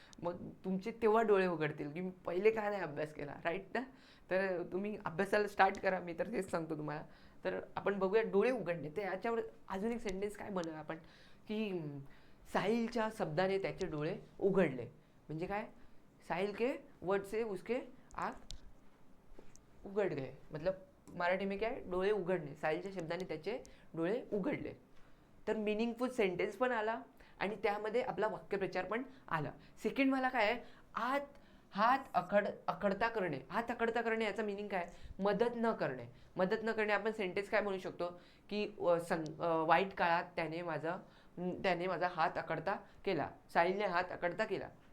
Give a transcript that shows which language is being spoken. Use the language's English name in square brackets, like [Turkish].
[Marathi] मग तुमचे तेव्हा डोळे उघडतील की मी पहिले का नाही अभ्यास केला, राईट ना? तर तुम्ही अभ्यासाला स्टार्ट करा, मी तर तेच सांगतो तुम्हाला। तर आपण बघूया डोळे उघडणे, ते याच्यावर अजून एक सेंटेन्स काय बनवूया आपण, की साहिलच्या शब्दाने त्याचे डोळे उघडले। म्हणजे काय? [Hindi] साहिल के वर्ड से उसके आँख उघड गए, मतलब मराठी में क्या है? [Marathi] डोळे उघडणे, साहिलच्या शब्दाने त्याचे डोळे उघडले। तर मिनिंगफुल सेंटेन्स पण आला आणि त्यामध्ये आपला वाक्यप्रचार पण आला। सेकंड मला काय आहे? हात अकडता करणे। हात अकडता करणे याचा मिनिंग काय? मदत न करणे। मदत न करणे आपण सेंटेन्स काय म्हणू शकतो, की वाईट काळात त्याने माझा हात अकडता केला, साहिलने हात अकडता केला।